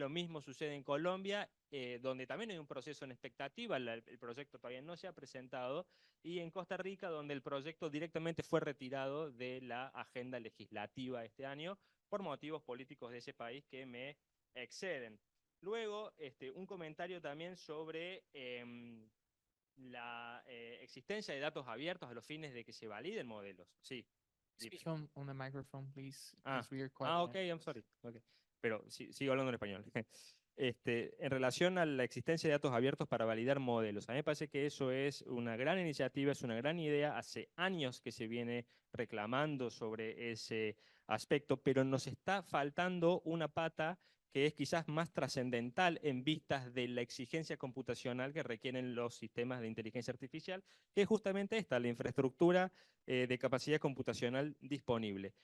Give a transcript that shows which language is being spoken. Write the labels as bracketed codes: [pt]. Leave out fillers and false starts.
[es] Lo mismo sucede en Colombia, donde también hay un proceso en expectativa, el proyecto todavía no se ha presentado, y en Costa Rica, donde el proyecto directamente fue retirado de la agenda legislativa este año por motivos políticos de ese país que me exceden. Luego, un comentario también sobre la existencia de datos abiertos a los fines de que se validen modelos. Sí. [en] Speak on the microphone, please. Ah, 'Cause we are quite- ok, I'm sorry. Okay. [es] Pero sigo hablando en español. En relación a la existencia de datos abiertos para validar modelos, a mí me parece que eso es una gran iniciativa, es una gran idea. Hace años que se viene reclamando sobre ese aspecto, pero nos está faltando una pata que es quizás más trascendental en vistas de la exigencia computacional que requieren los sistemas de inteligencia artificial, que es justamente esta, la infraestructura de capacidad computacional disponible.